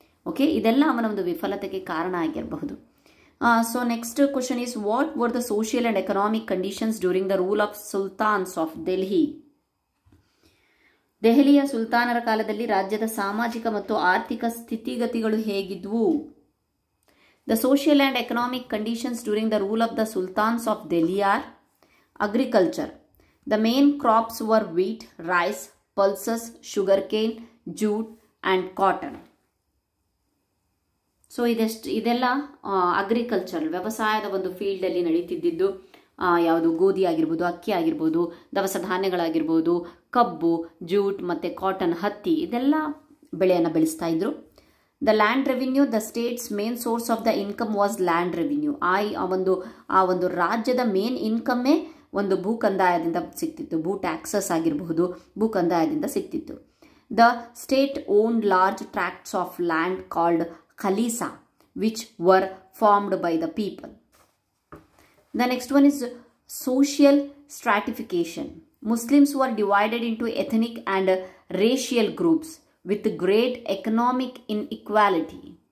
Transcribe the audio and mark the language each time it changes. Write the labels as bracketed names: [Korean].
[English] okay, [Kannada] ಇದೆಲ್ಲ ಅವನ ಒಂದು ವಿಫಲತೆಗೆ ಕಾರಣ ಆಗಿರಬಹುದು. [English] So next question is what were the social and economic conditions during the rule of sultans of Delhi. [Kannada] ದೆಹಲಿಯ ಸುಲ್ತಾನರ ಕಾಲದಲ್ಲಿ ರಾಜ್ಯದ ಸಾಮಾಜಿಕ ಮತ್ತು ಆರ್ಥಿಕ ಸ್ಥಿತಿಗತಿಗಳು ಹೇಗಿದ್ವು? [English] The social and economic conditions during the rule of the sultans of Delhi are agriculture. The main crops were wheat, rice, pulses, sugarcane, jute and cotton. [Kannada] So ಇದೆಲ್ಲ agriculture ವ್ಯವಸಾಯದ ಒಂದು ಫೀಲ್ಡಲ್ಲಿ ನಡೀತಿದ್ದು. ಯಾವುದು ಗೋಧಿ ಆಗಿರ್ಬೋದು, ಅಕ್ಕಿ ಆಗಿರ್ಬೋದು, ದವಸ ಧಾನ್ಯಗಳಾಗಿರ್ಬೋದು, ಕಬ್ಬು, ಜೂಟ್ ಮತ್ತು ಕಾಟನ್, ಹತ್ತಿ, ಇದೆಲ್ಲ ಬೆಳೆಯನ್ನು ಬೆಳೆಸ್ತಾ ಇದ್ರು. [English] The land revenue, the state's main source of the income was land revenue. [Kannada] ಆ ಒಂದು ರಾಜ್ಯದ ಮೇನ್ ಇನ್ಕಮ್ಮೇ ಒಂದು ಭೂ ಕಂದಾಯದಿಂದ ಸಿಗ್ತಿತ್ತು. ಭೂ ಟ್ಯಾಕ್ಸಸ್ ಆಗಿರಬಹುದು, ಭೂ ಕಂದಾಯದಿಂದ ಸಿಗ್ತಿತ್ತು. [English] The state owned large tracts of land called ಖಲೀಸಾ which were farmed by the people. The next one is social stratification. Muslims were divided into ethnic and racial groups with great economic inequality.